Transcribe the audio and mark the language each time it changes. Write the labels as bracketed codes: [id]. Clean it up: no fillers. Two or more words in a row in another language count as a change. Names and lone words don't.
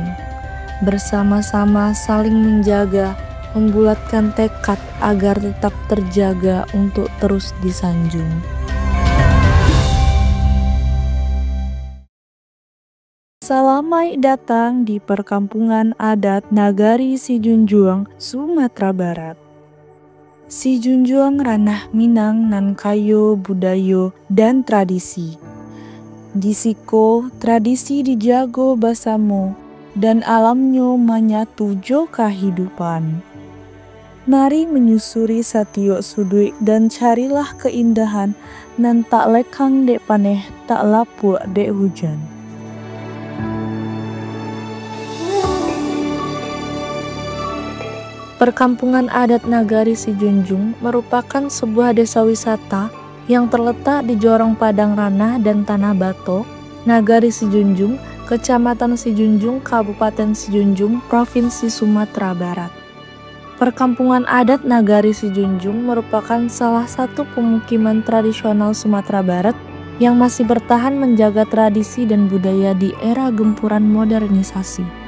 [id] Bersama-sama saling menjaga, membulatkan tekad agar tetap terjaga untuk terus disanjung. Selamat datang di perkampungan adat Nagari Sijunjuang, Sumatera Barat. [min] Sijunjuang ranah Minang nan kayo budayo dan tradisi. Disiko tradisi dijago basamo dan alamnyo manyatu jo kehidupan. Mari menyusuri satio sudui dan carilah keindahan nan tak lekang dek paneh, tak lapuk dek hujan. [id] Perkampungan adat Nagari Sijunjung merupakan sebuah desa wisata yang terletak di Jorong Padang Ranah dan Tanah Bato, Nagari Sijunjung, Kecamatan Sijunjung, Kabupaten Sijunjung, Provinsi Sumatera Barat. Perkampungan adat Nagari Sijunjung merupakan salah satu pemukiman tradisional Sumatera Barat yang masih bertahan menjaga tradisi dan budaya di era gempuran modernisasi.